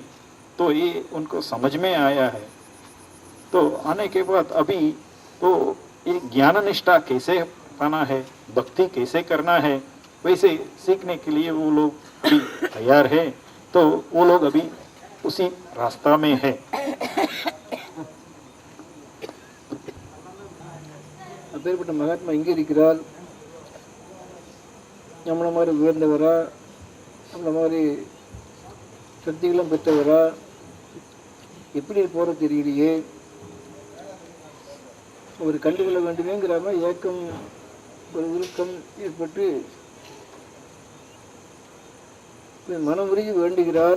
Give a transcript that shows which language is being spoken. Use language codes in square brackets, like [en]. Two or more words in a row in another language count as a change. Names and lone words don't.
[hi] तो ये उनको समझ में आया है। तो आने के बाद अभी तो ये ज्ञान निष्ठा कैसे पाना है, भक्ति कैसे करना है, वैसे सीखने के लिए वो लोग भी तैयार है। तो वो लोग अभी उसी रास्ता में है। [ta] அப்பேற்பட்ட மகாத்மா எங்கே இருக்கிறார்? நம்மளை மாதிரி உயர்ந்தவரா, நம்மளை மாதிரி சக்திகளும் பெற்றவரா, எப்படி போற தெரியலையே, ஒரு கண்டுகொள்ள வேண்டுமேங்கிற மாதிரி ஏக்கம், ஒரு விருப்பம் ஏற்பட்டு மனம் உருகி வேண்டுகிறார்.